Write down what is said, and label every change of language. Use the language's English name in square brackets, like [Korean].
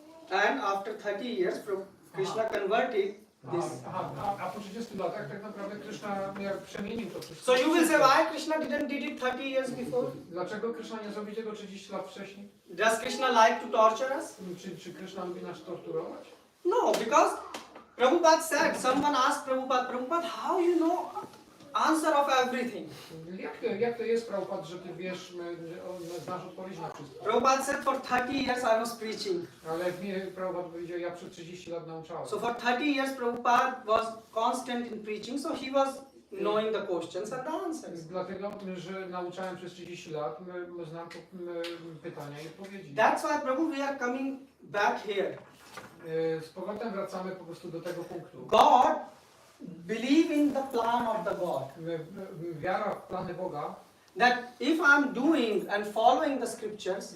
[English] And after 30 years, Krishna converted this. [Polish] A po 30 latach tak naprawdę Kryszna przemienił to wszystko. [English] So you will say, why Krishna didn't did it 30 years before? [Polish] Dlaczego Kryszna nie zrobił tego 30 lat wcześniej? [English] Does Krishna like to torture us? [Polish] Czy Kryszna lubi nas torturować? [English] No, because Prabhupada said, someone asked Prabhupada, how you know answer of everything? [Polish] Jak to jest, Prabhupada, że ty wiesz, znasz odpowiedź na wszystko? [English] Prabhupada said, for 30 years I was preaching. [Polish] Ale mnie Prabhupada powiedział, ja przez 30 lat nauczałem. [English] So for 30 years Prabhupada was constant in preaching, so he was knowing the questions and the answers. [Polish] Dlatego, że nauczałem przez 30 lat, znam pytania i odpowiedzi. [English] That's why, Prabhu, we are coming back here. [Polish] Z powrotem wracamy po prostu do tego punktu. [English] God, believe in the plan of the God. [Polish] Wiara w plany Boga, [English] That if I'm doing and following the scriptures,